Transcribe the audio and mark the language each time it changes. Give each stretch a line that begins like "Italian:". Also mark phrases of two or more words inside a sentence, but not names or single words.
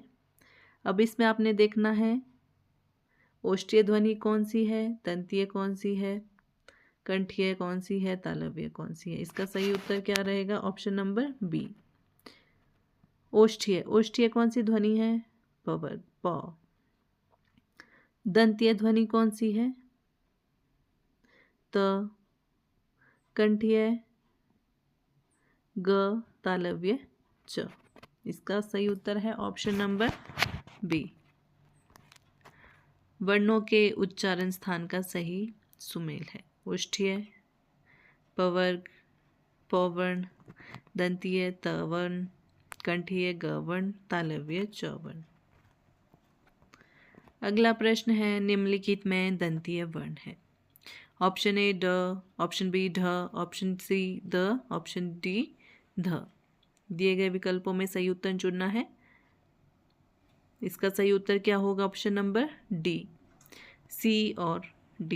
Hindi: अब इसमें आपने देखना है ओष्ठ्य ध्वनि कौन सी है, दंत्य कौन सी है, कंठीय कौन सी है, तालव्य कौन सी है। इसका सही उत्तर क्या रहेगा,
English: option number B
Hindi: ओष्ठ्य। ओष्ठ्य कौन सी ध्वनि है, पवर्ग प। दंत्य ध्वनि कौन सी है, त। कंठीय ग, तालव्य च। इसका सही उत्तर है
English: option number B.
Hindi: वर्णों के उच्चारण स्थान का सही सुमेल है। ओष्ठ्य पवर्ग, पवर्ण, दंतीय तवर्ण, कंठीय गवर्ण, तालव्य चवर्ण। अगला प्रश्न है निम्नलिखित में दंतीय वर्ण है।
English: option A
Hindi: ड,
English: option B
Hindi: ढ,
English: option C
Hindi: द,
English: option D
Hindi: ध। दिए गए विकल्पों में सही उत्तर चुनना है। इसका सही उत्तर क्या होगा,
English: option number D C
Hindi: और डी।